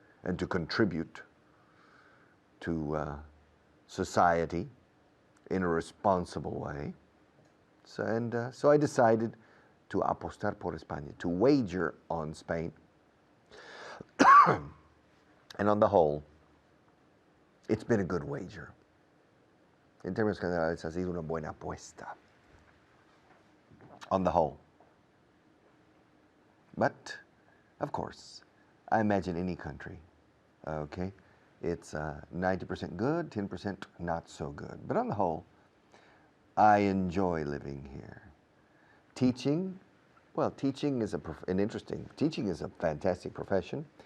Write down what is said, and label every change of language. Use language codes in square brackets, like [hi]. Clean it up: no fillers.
[en] And to contribute to society in a responsible way. So I decided to [es] apostar por España, [en] to wager on Spain. And on the whole, it's been a good wager. [es] En términos generales, ha sido una buena apuesta. [en] On the whole. But, of course, I imagine any country, okay? It's 90% good, 10% not so good. But on the whole, I enjoy living here. Teaching, well, teaching is teaching is a fantastic profession.